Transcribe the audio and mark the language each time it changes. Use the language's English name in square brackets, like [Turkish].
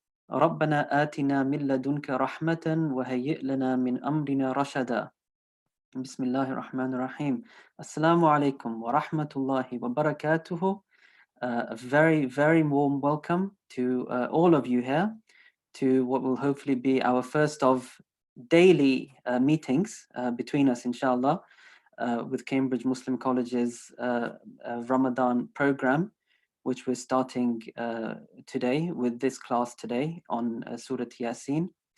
[Arabic] ربنا آتنا من لدنك رحمة وهيئ لنا من أمرنا رشدا. بسم الله الرحمن الرحيم. Assalamu alaikum wa rahmatullahi wa barakatuhu. [English] A very, very warm welcome to all of you here to what will hopefully be our first of daily meetings between us, inshallah, with Cambridge Muslim College's Ramadan program, which we're starting today with this class today on Surah Yasin.